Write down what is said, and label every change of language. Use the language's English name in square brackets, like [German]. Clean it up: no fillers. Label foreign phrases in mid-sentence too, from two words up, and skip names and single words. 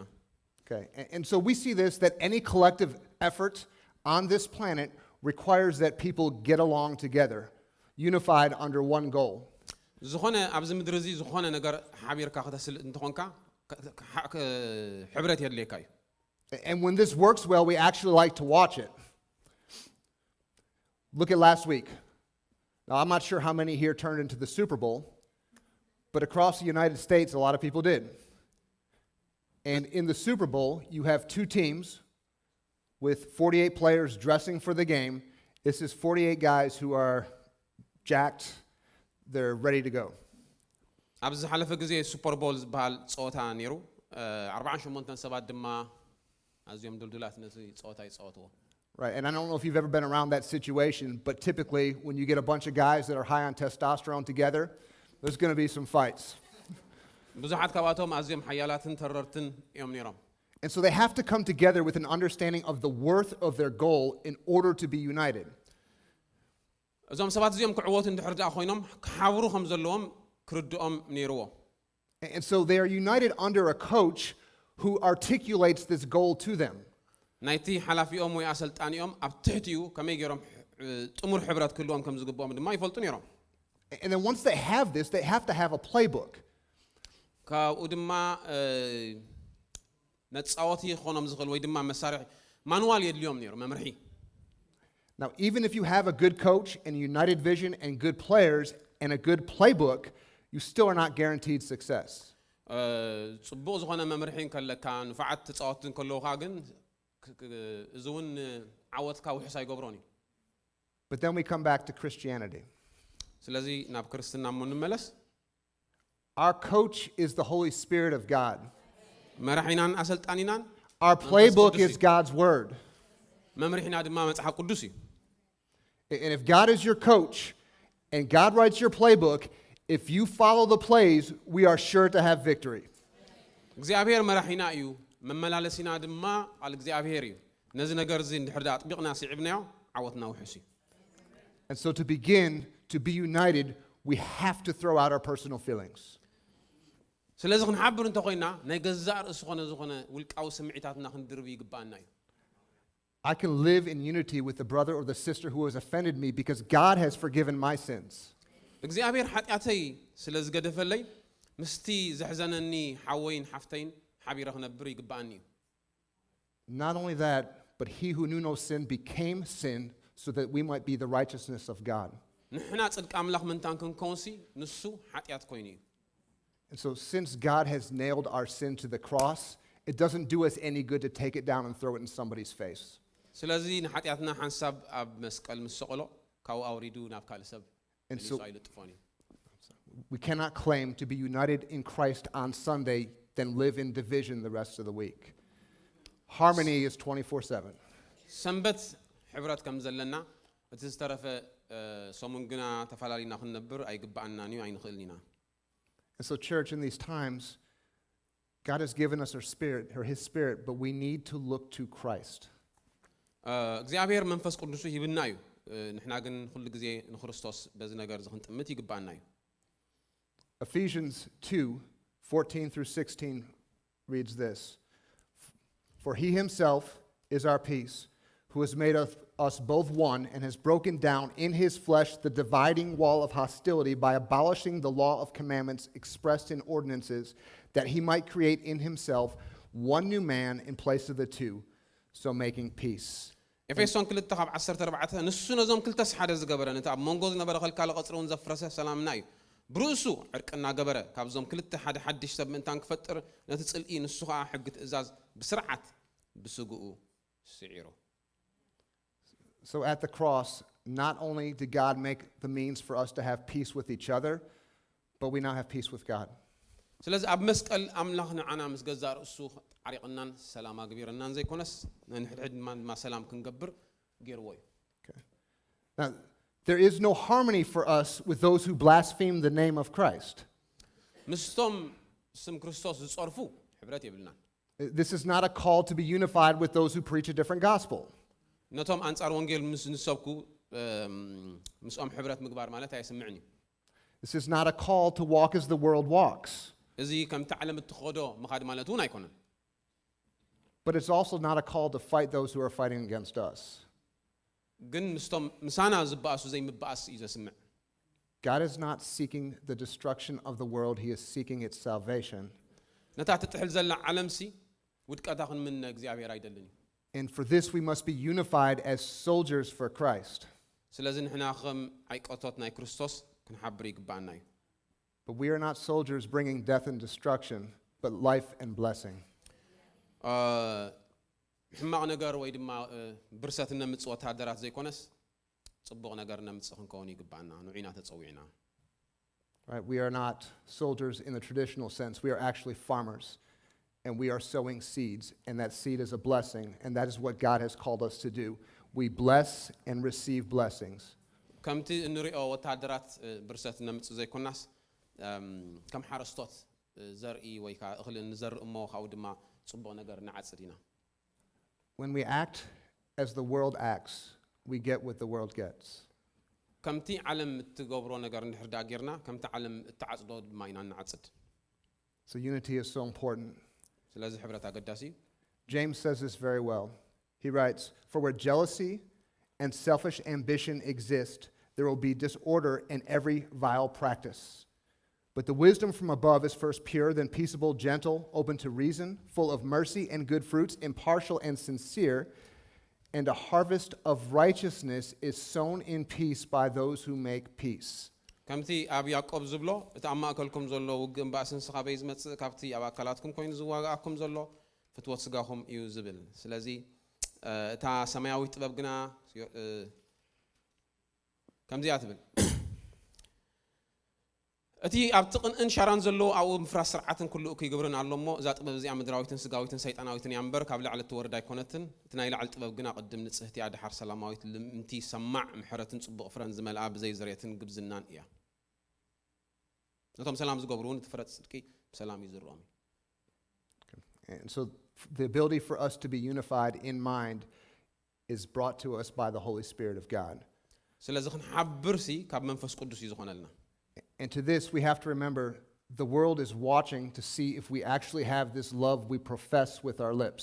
[English] Okay, and so we see this, that any collective effort on this planet requires that people get along together, unified under one goal. [Tigrinya] ዝኾነ ኣብዚ ምድሪ እዚ ዝኾነ ነገር ሓቢርካ ከተስልጥ እንትኾንካ ሕብረት የድልየካ እዩ [English] And when this works well, we actually like to watch it. Look at last week. Now, I'm not sure how many here turned into the Super Bowl, but across the United States, a lot of people did. And in the Super Bowl, you have two teams with 48 players dressing for the game. This is 48 guys who are jacked. They're ready to go. [Tigrinya] ኣብዚ ሓለፈ ግዜ ሱፐር ቦል ዝበሃል ፀወታ ነይሩ 48 ሰባት ድማ ኣዝዮም ድልዱላት ነቲ ፀወታ ይፀወትዎ [English] Right, and I don't know if you've ever been around that situation, but typically when you get a bunch of guys that are high on testosterone together, there's going to be some fights. [Tigrinya] ብዙሓት ካብኣቶም ኣዝዮም ሓያላትን ተረርትን እዮም ነይሮም [English] And so they have to come together with an understanding of the worth of their goal in order to be united. [Tigrinya] እዞም ሰባት እዚኦም ክዕወቱ እንድሕር ደኣ ኮይኖም ክሓብሩ ከም ዘለዎም ክርድኦም ነይርዎ [English] And so they are united under a coach who articulates this goal to them. [Tigrinya] ናይቲ ሓላፊኦም ወይ ኣሰልጣኒኦም ኣብ ትሕቲኡ ከመይ ገይሮም ጥሙር ሕብረት ክህልዎም ከም ዝግብኦም ድማ ይፈልጡ ነይሮም [English] And then once they have this, they have to have a playbook. [Tigrinya] ካብኡ ድማ መጻወቲ ክኾኖም ዝኽእል ወይ ድማ መሳርሒ ማኑዋል የድልዮም ነይሩ መምርሒ [English] Now, even if you have a good coach and a united vision and good players and a good playbook, you still are not guaranteed success. [Tigrinya] ጽቡቕ ዝኾነ መምርሒን ከለካ ንፋዓት ተጻወትን ከለውካ ግን እዚ እውን ዓወትካ ውሕስ ኣይገብሮን እዩ [English] But then we come back to Christianity. [Tigrinya] ስለዚ ናብ ክርስትና እሞ እንመለስ [English] Our coach is the Holy Spirit of God. [Tigrinya] መራሒናን ኣሰልጣኒናን [English] Our playbook is God's word. [Tigrinya] መምርሒና ድማ መጽሓፍ ቅዱስ እዩ [English] And if God is your coach and God writes your playbook, if you follow the plays, we are sure to have victory. [Tigrinya] እግዚአብሔር መራሒና እዩ መመላለሲና ድማ ቃል እግዚአብሔር እዩ ነዚ ነገር እዚ እንድሕር ዳ ኣጥቢቕና ሲዕብናዮ ዓወትና ውሕስ እዩ [English] And so to begin to be united, we have to throw out our personal feelings. [Tigrinya] ስለዚ ክንሓብር እንተኮይና ናይ ገዛእ ርእሲ ዝኾነ ውልቃዊ ስምዒታትና ክንድርብ ይግባአና እዩ [English] I can live in unity with the brother or the sister who has offended me because God has forgiven my sins. [Tigrinya] እግዚአብሔር ኃጢአተይ ስለ ዝገደፈለይ ምስቲ ዘሕዘነኒ ሓወይን ሓፍተይን ሓቢረ ክነብር ይግባአኒ እዩ [English] Not only that, but he who knew no sin became sin so that we might be the righteousness of God. [Tigrinya] ንሕና ጽድቂ ኣምላኽ ምንታን ክንከውንሲ ንሱ ኃጢአት ኮይኑ እዩ [English] And so since God has nailed our sin to the cross, it doesn't do us any good to take it down and throw it in somebody's face. [Tigrinya] ስለዚ ንኃጢአትና ሓንሳብ ኣብ መስቀል ምስ ሰቀሎ ካብኡ ኣውሪዱ ናብ ካልእ ሰብ [English] And so [Tigrinya] ይልጥፎን እዩ [English] we cannot claim to be united in Christ on Sunday, then live in division the rest of the week. Harmony is 24/7. [Tigrinya] ሰንበት ሕብረት ከም ዘለና እቲ ዝተረፈ ሰሙን ግና ተፈላሊና ክንነብር ኣይግባአናን እዩ ኣይንኽእልኒና [English] And so, church, in these times, God has given us our spirit, or His Spirit, but we need to look to Christ. [Tigrinya] እግዚአብሔር መንፈስ ቅዱስ ይብና እዩ ንሕና ግን ኩሉ ግዜ ንክርስቶስ በዚ ነገር ዝክንጥምት ይግባአና እዩ [English] Ephesians 2:14 through 16 reads this: For He Himself is our peace, who has made us both one and has broken down in His flesh the dividing wall of hostility by abolishing the law of commandments expressed in ordinances, that He might create in Himself one new man in place of the two, so making peace. [Tigrinya] ኤፌሶን 2:14 ንሱ ነዞም ክልተስ ሓደ ዝገበረ ነቲ ኣብ መንጎ ዝነበረ ከልካለ ቀፅረውን ዘፍረሰ ሰላምና እዩ ብርእሱ ዕርቅና ገበረ ካብዞም ክልተ ሓደ ሓድሽ ሰብ ምእንታን ክፈጥር ነቲ ጽልኢ ንሱ ከዓ ሕጊ ትእዛዝ ብስርዓት ብስግኡ ስዒሮ [English] So at the cross, not only did God make the means for us to have peace with each other, but we now have peace with God. [Tigrinya] ስለዚ ኣብ መስቀል ኣምላኽ ንዓና ምስ ገዛእ ርእሱ ዓሪቕናን ሰላም ኣግቢርናን ዘይኮነስ ንሕድሕድ ድማ ሰላም ክንገብር ገይርዎ እዩ [English] Now, there is no harmony for us with those who blaspheme the name of Christ. [Tigrinya] ምስቶም ስም ክርስቶስ ዝጸርፉ ሕብረት የብልናን [English] This is not a call to be unified with those who preach a different gospel. [Tigrinya] ነቶም አንጻር ወንጌል ምስ ንሰብኩ ምስኦም ሕብረት ምግባር ማለት ኣይስምዕን እዩ [English] This is not a call to walk as the world walks. [Tigrinya] እዚ ከምቲ ዓለም እትኸዶ ምኻድ ማለት እውን ኣይኮነን [English] But it's also not a call to fight those who are fighting against us. [Tigrinya] ግን ምስቶም ምሳና ዝበኣሱ ዘይምበኣስ እዩ ዘስምዕ [English] God is not seeking the destruction of the world, He is seeking its salvation. [Tigrinya] ነታ ትጥሕል ዘላ ዓለምሲ ውድቀታ ክንምነ እግዚአብሔር አይደልን እዩ [English] And for this we must be unified as soldiers for Christ. [Tigrinya] ስለዚ ንሕና ከም ዓይቆቶት ናይ ክርስቶስ ክንሓብር ይግባአና እዩ [English] But we are not soldiers bringing death and destruction, but life and blessing. [Tigrinya] ሕማቕ ነገር ወይ ድማ ብርሰት ነምጽእ ወታደራት ዘይኮነስ ጽቡቕ ነገር ነምጽእ ክንከውን ይግባአና ንዑና ተጸዊዕና [English] Right? We are not soldiers in the traditional sense. We are actually farmers, and we are sowing seeds, and that seed is a blessing, and that is what God has called us to do. We bless and receive blessings. [Tigrinya] ከምቲ እንሪኦ ወታደራት ብርሰት ነምጽእ ዘይኮናስ ከም ሓረስቶት ዘርኢ ወይ ከዓ እኽሊ ንዘርኢ እሞ ካብኡ ድማ ጽቡቕ ነገር ንዓጽድ ኢና [English] When we act as the world acts, we get what the world gets. [Tigrinya] ከምቲ ዓለም እትገብሮ ነገር እንድሕር ዳ ጌርና ከምቲ ዓለም እትዓጽዶ ድማ ኢና ንዓጽድ [English] So unity is so important. [Tigrinya] ስለዚ ሕብረት ኣገዳሲ እዩ [English] James says this very well. He writes, For where jealousy and selfish ambition exist, there will be disorder in every vile practice. But the wisdom from above is first pure, then peaceable, gentle, open to reason, full of mercy and good fruits, impartial and sincere, and a harvest of righteousness is sown in peace by those who make peace. [Tigrinya] ከምቲ ኣብ ያዕቆብ ዝብሎ እቲ ኣብ ማእከልኩም ዘሎ ውግእን ባእስን ስኻበይ ዝመጽእ ካብቲ ኣብ ኣካላትኩም ኮይኑ ዝዋጋኣኩም ዘሎ ፍትወት ስጋኹም እዩ ዝብል ስለዚ እታ ሰማያዊ ጥበብ ግና ከምዚኣ ትብል እቲ ኣብ ጥቕንእን ሻራን ዘሎ ኣብኡ ምፍራስ ስርዓትን ኩሉ ክይገብርን ኣሎ እሞ እዛ ጥበብ እዚኣ ምድራዊትን ስጋዊትን ሰይጣናዊትን እያ እምበር ካብ ላዕሊ ትወርድ ኣይኮነትን እቲ ናይ ላዕሊ ጥበብ ግና ቅድም ንጽህቲ እያ ድሓር ሰላማዊት ልምንቲ ሰማዕ ምሕረትን ጽቡቕ ፍረን ዝመልኣ ብዘይ ዝርየትን ግብዝናን እያ ነቶም ሰላም ዝገብሩ እውን እቲ ፍረ ጽድቂ ብሰላም እዩ ዝርኦም [English] And so the ability for us to be unified in mind is brought to us by the Holy Spirit of God. [Tigrinya] ስለዚ ክንሓብርሲ ካብ መንፈስ ቅዱስ እዩ ዝኾነልና [English] And to this, we have to remember the world is watching to see if we actually have this love we profess with our lips.